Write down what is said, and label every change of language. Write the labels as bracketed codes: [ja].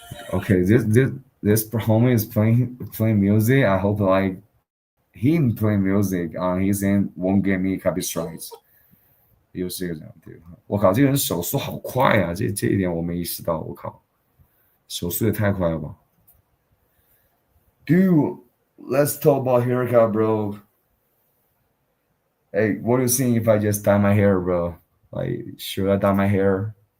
[en] Okay, this homie is playing music. I hope like him playing music on his end won't get me copy strikes. [zh] 又是一个这样对，我靠，这个人手速好快啊！这一点我没意识到，我靠，手速也太快了吧 ！ [en] Dude, let's talk about haircut, bro. Hey, what do you think if I just dye my hair, bro? Like, should I dye my hair?